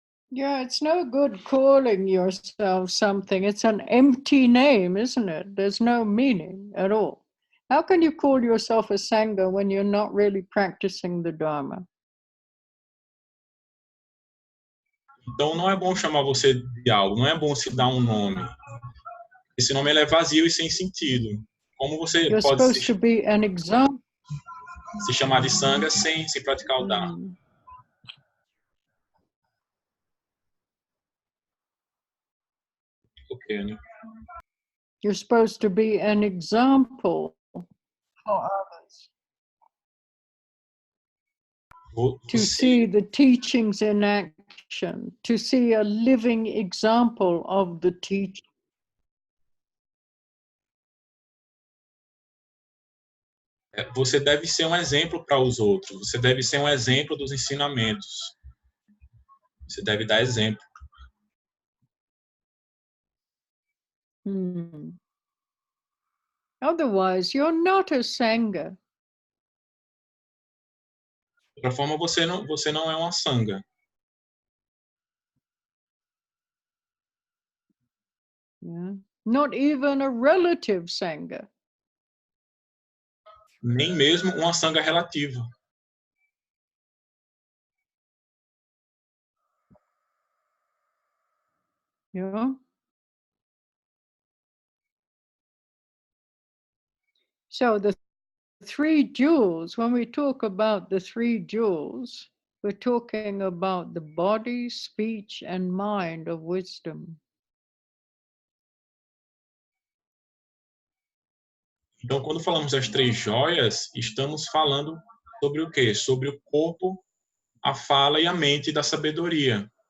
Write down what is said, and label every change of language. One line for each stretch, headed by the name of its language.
English: Yeah, it's no good calling yourself something. It's an empty name, isn't it? There's no meaning at all. How can you call yourself a Sangha when you're not really practicing the Dharma?
Portuguese: Então, não é bom chamar você de algo, não é bom se dar um nome. Esse nome ele é vazio e sem sentido. Como você
English: You're
Portuguese: pode
English: supposed to be an example.
Portuguese: se chamar de Sangha sem praticar o Dharma? Okay, né?
English: You're supposed to be an example for others. To see the teachings in action, to see a living example of the teaching.
Portuguese: Você deve ser um exemplo para os outros. Você deve ser um exemplo dos ensinamentos. Você deve dar exemplo.
English: Otherwise, you're not a Sangha.
Portuguese: De outra forma, você não é uma Sangha.
English: Yeah. Not even a relative Sangha.
Portuguese: Nem mesmo uma Sangha relativa.
English: Yeah. So the three jewels, when we talk about the three jewels, we're talking about the body, speech, and mind of wisdom.
Portuguese: Então, quando falamos das três joias, estamos falando sobre o quê? Sobre o corpo, a fala e a mente da sabedoria.